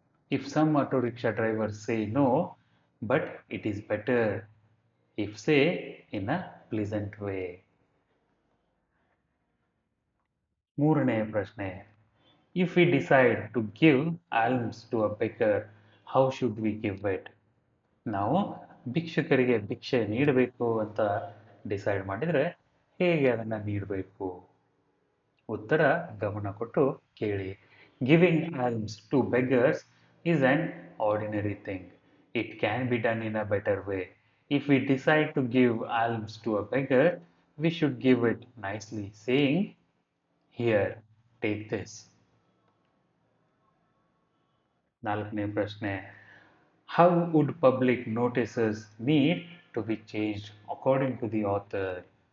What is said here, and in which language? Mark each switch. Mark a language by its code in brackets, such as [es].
[en] If some auto rickshaw drivers say no, but it is better if say in a pleasant way. [kn] ಮೂರನೆಯ ಪ್ರಶ್ನೆ. [en] If we decide to give alms to a beggar, how should we give it? [kn] ನಾವು ಭಿಕ್ಷುಕರಿಗೆ ಭಿಕ್ಷೆ ನೀಡಬೇಕು ಅಂತ decide ಮಾಡಿದರೆ ಹೇಗೆ ಅದನ್ನು ನೀಡಬೇಕು? ಉತ್ತರ ಗಮನ ಕೊಟ್ಟು ಕೇಳಿ. [en] Giving alms to beggars is an ordinary thing. It can be done in a better way. If we decide to give alms to a beggar, we should give it nicely, saying, "Here, take this." [kn] ನಾಲ್ಕನೇ ಪ್ರಶ್ನೆ. [en] How would public notices need to be changed according to the author?